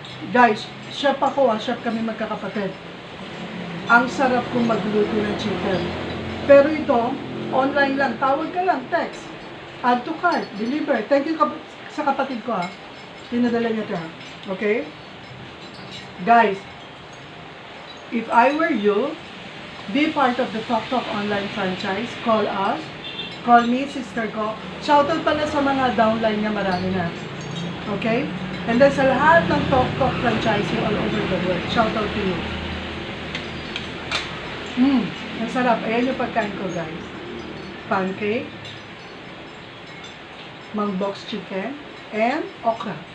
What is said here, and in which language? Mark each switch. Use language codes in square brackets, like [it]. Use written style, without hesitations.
[tl] Guys, chef ako chef kami magkakapatid. Ang sarap kong magluto ng chicken. Pero ito, online lang. Tawag ka lang, text. [en] Add to cart, deliver. [tl] Thank you sa kapatid ko Pinadala niya ito Okay? [en] Guys, if I were you, be part of the TokTok online franchise. Call us. Call me, sister ko. [tl] Shoutout pala sa mga downline niya, marami na. [en] Okay? And then [tl] sa lahat ng [en] TokTok franchise all over the world, shoutout to you. [tl] Ang sarap. Ayan yung pagkain ko, guys. Pancake, mangbox chicken, and okra.